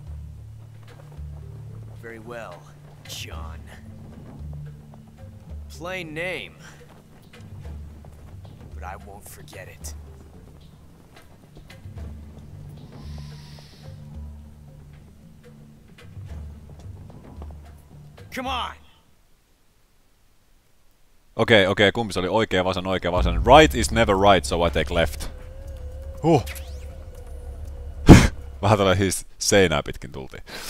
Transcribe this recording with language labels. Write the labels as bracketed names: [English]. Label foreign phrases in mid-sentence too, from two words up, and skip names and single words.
[English] Very well, John. Plain name. But I won't forget it. Come on! [Finnish] Okei, kumpi se oli? Oikea vasen. [English] Right is never right, so I take left. [Finnish] Vähän tällä siis seinää pitkin tultiin.